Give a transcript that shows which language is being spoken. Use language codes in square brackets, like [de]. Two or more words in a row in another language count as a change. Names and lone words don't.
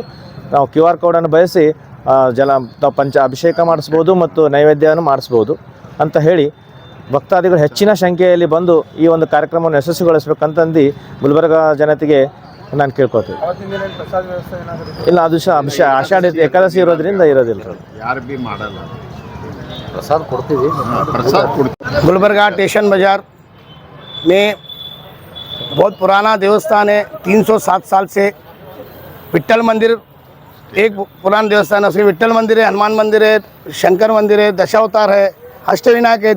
[kn] ನಾವು QR ಕೋಡನ್ನು ಬಳಸಿ ಅಭಿಷೇಕ ಮಾಡಿಸ್ಬೋದು ಮತ್ತು ನೈವೇದ್ಯವನ್ನು ಮಾಡಿಸ್ಬೋದು ಅಂತ ಹೇಳಿ ಭಕ್ತಾದಿಗಳು ಹೆಚ್ಚಿನ ಸಂಖ್ಯೆಯಲ್ಲಿ ಬಂದು ಈ ಒಂದು ಕಾರ್ಯಕ್ರಮವನ್ನು ಯಶಸ್ವಿಗೊಳಿಸಬೇಕಂತಂದು ಗುಲ್ಬರ್ಗ ಜನತೆಗೆ ನಾನು ಕೇಳ್ಕೊಳ್ತೀನಿ. ಇಲ್ಲ, ಅದು ಆಷಾಢ ಏಕಾದಶಿ ಇರೋದ್ರಿಂದ ಇರೋದಿಲ್ಲ. ಯಾರು ಭೀ ಮಾಡಲ್ಲ, ಪ್ರಸಾದ ಕೊಡ್ತೀವಿ. [hi] गुलबर्गा स्टेशन बाज़ार में बहुत पुराना देवस्थान है. 307 साल से विठ्ठल मंदिर एक पुराना देवस्थान है. उसमें विठ्ठल मंदिर है, हनुमान मंदिर है, शंकर मंदिर है, दशावतार है, अष्टविनायक है.